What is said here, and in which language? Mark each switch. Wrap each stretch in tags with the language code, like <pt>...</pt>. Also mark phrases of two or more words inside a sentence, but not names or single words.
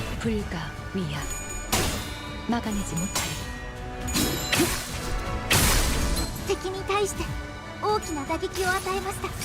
<ko>불가 위약 막아내지 못하리.</ko> <ja>敵に対して大きな打撃を与えました。</ja>